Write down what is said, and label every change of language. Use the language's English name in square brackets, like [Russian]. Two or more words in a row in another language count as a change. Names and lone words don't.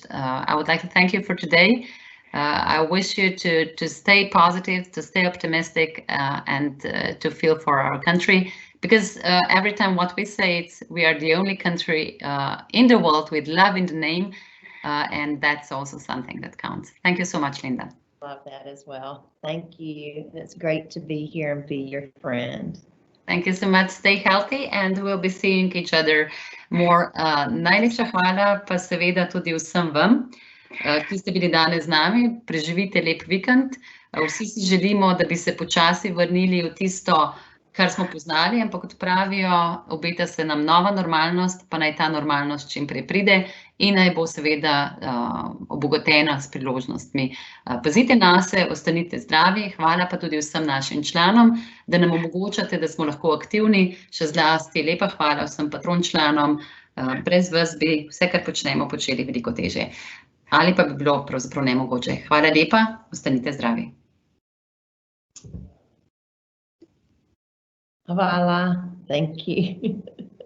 [English] I would like to thank you for today. I wish you to stay positive, to stay optimistic, and to feel for our country, because every time what we say, we are the only country in the world with love in the name, and that's also something that counts. Thank you so much, Linda. Love that as well. Thank you. It's great to be here and be your friend. Thank you so much. Stay healthy, and we'll be seeing each other more. [Slovenian] Najlepša hvala pa seveda tudi vsem vam, ki ste bili danes z nami. Preživite lep vikend. Vsi si želimo, da bi se počasi vrnili v tisto kar smo poznali, ampak kot pravijo, obeta se nam nova normalnost, pa naj ta normalnost čim prej pride in naj bo seveda obogatena s priložnostmi. Pazite nase, ostanite zdravi, hvala pa tudi vsem našim članom, da nam omogočate, da smo lahko aktivni, še zlasti lepa hvala vsem patron članom, brez vas bi vse, kar počnemo, počeli veliko težje. Ali pa bi bilo pravzaprav nemogoče. Hvala lepa, ostanite zdravi. Hvala, [English] thank you.